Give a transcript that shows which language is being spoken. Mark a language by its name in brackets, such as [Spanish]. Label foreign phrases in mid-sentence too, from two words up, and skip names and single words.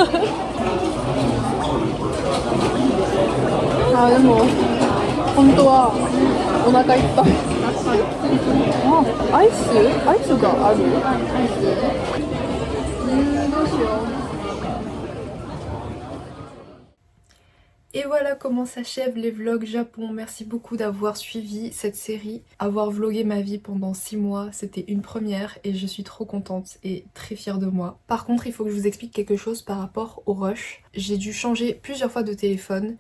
[Japanese] あ、でも本当はお腹いっぱい。あ、アイスがある。どうしよう。 [French] Et voilà comment s'achèvent les vlogs Japon. Merci beaucoup d'avoir suivi cette série. Avoir vlogué ma vie pendant 6 mois, c'était une première et je suis trop contente et très fière de moi. Par contre, il faut que je vous explique quelque chose par rapport au rush. J'ai dû changer plusieurs fois de téléphone.